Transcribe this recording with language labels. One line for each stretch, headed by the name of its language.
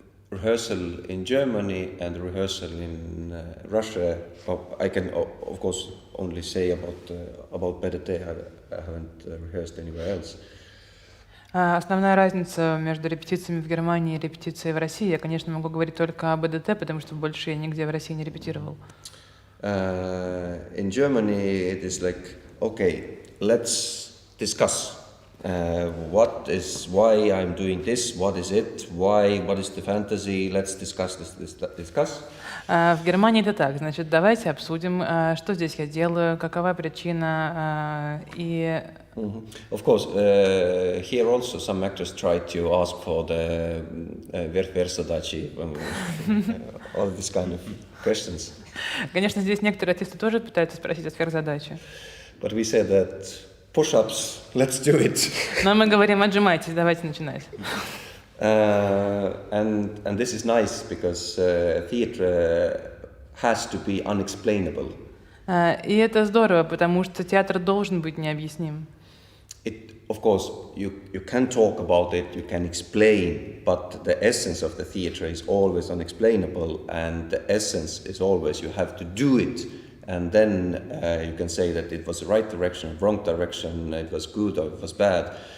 English: rehearsal in Germany and rehearsal in Russia. I can, of course, only say about БДТ. I haven't rehearsed anywhere else.
Russian: Основная разница между репетициями в Германии и репетицией в России, я, конечно, могу говорить только о БДТ, потому что больше я нигде в России не репетировал.
English: In Germany, it is like, okay, let's discuss. What is, why I'm doing this, what is it, why, what is the fantasy, let's discuss discuss.
Russian: В Германии это так, значит, давайте обсудим, что здесь я делаю, какова причина, и...
English: Of course, here also some actors try to ask for the версии, all these kind of questions.
Russian: Конечно, здесь некоторые артисты тоже пытаются спросить о сверхзадаче.
English: But we say that push-ups, let's do it.
Russian: Но мы говорим, отжимайтесь, давайте начинать.
English: And this is nice because theatre has to be unexplainable.
Russian: И это здорово, потому что театр должен быть необъясним.
English: Of course, you can talk about it, you can explain, but the essence of the theatre is always unexplainable, and the essence is always you have to do it, and then you can say that it was the right direction, wrong direction, it was good or it was bad.